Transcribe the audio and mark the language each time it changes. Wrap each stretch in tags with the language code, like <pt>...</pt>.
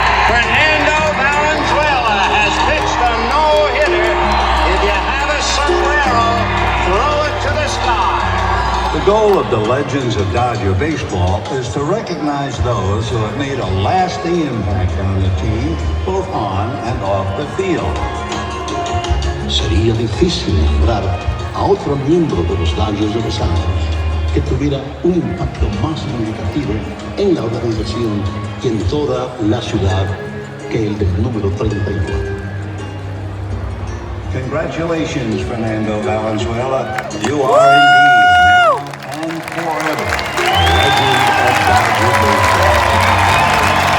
<en>Fernando Valenzuela has pitched a no-hitter. If you have a sombrero, throw it to the sky.</en> <es>El</es> <en>goal of the Legends of Dodger Baseball is to recognize those who have made a lasting impact on the team, both on and off the field.</en> <es>Sería difícil nombrar a otro miembro de los Dodgers de Los Ángeles que tuviera un impacto más significativo en la organización y en toda la ciudad que el del número 34.</es> <en>Congratulations, Fernando Valenzuela. You are indeed now and forever a legend of Dodger baseball.</en>